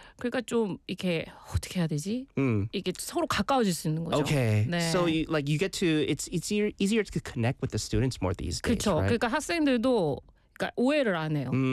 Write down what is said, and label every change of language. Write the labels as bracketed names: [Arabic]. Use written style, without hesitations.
[Korean] 그러니까 좀 이렇게 어떻게 해야 되지? 이게 서로 가까워질 수 있는 거죠. Okay. 네. [English] So you get to it's easier to connect with the students more these days. [Korean] 그렇죠. [English] Right? [Korean] 그러니까 학생들도 오해를 안 해요.